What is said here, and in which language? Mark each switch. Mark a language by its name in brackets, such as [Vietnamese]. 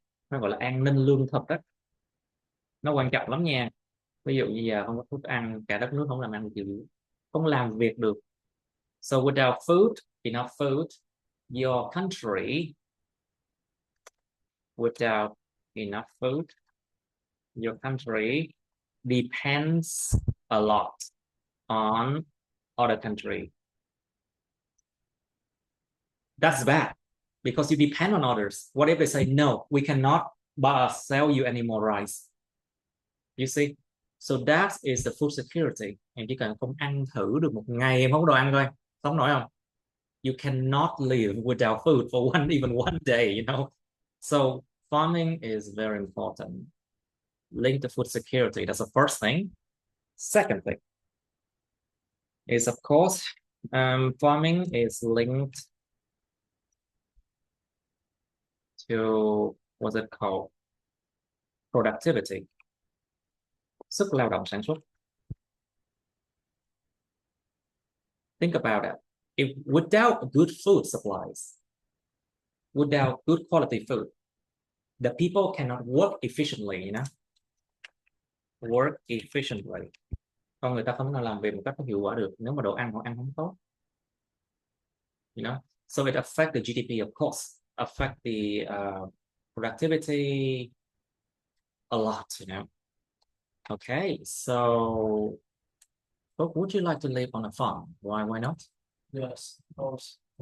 [Vietnamese] Nó gọi là an ninh lương thực đó. Nó quan trọng lắm nha. Ví dụ như giờ không có thức ăn, cả đất nước không làm ăn gì, không làm việc được. [English] So without food, enough food, your country, without enough food, your country depends a lot on other country. That's bad because you depend on others. What if they say, no, we cannot sell you any more rice? You see? So that is the food security. [Vietnamese] Em chỉ cần không ăn thử được một ngày em không có đồ ăn thôi. Sống nổi không? [English] You cannot live without food for even one day, you know? So farming is very important. Linked to food security. That's the first thing. Second thing is, of course, farming is linked to, what's it called? Productivity. [Vietnamese] Sức lao động sản xuất. [English] Think about it. If without good food supplies, without good quality food, the people cannot work efficiently, you know? Work efficiently. [Vietnamese] Con người ta không thể làm việc một cách có hiệu quả được nếu mà đồ ăn họ ăn không tốt. [English] You know? So it affects the GDP, of course, affect the productivity a lot, you know? Okay, so would you like to live on a farm? Why not? Yes, of course.